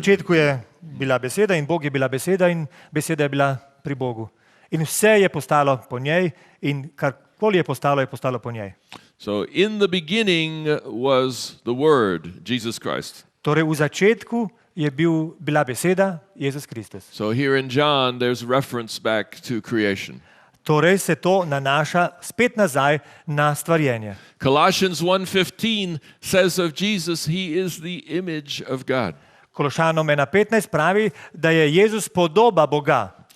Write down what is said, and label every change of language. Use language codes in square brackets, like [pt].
[sl] začetku je bila beseda in Bog je bila beseda in beseda je bila pri Bogu. In vse je postalo po njej in karkoli je postalo po njej. [en] So in the beginning was the Word, Jesus Christ. [sl] Torej v začetku je bila beseda Jezus Kristus. [en] So here in John, there's reference back to creation. [sl] Torej se to nanaša spet nazaj na stvarjenje. [en] Colossians 1:15 says of Jesus, he is the image of God. [sl] Kološanom 1:15 pravi, da je Jezus podoba Boga.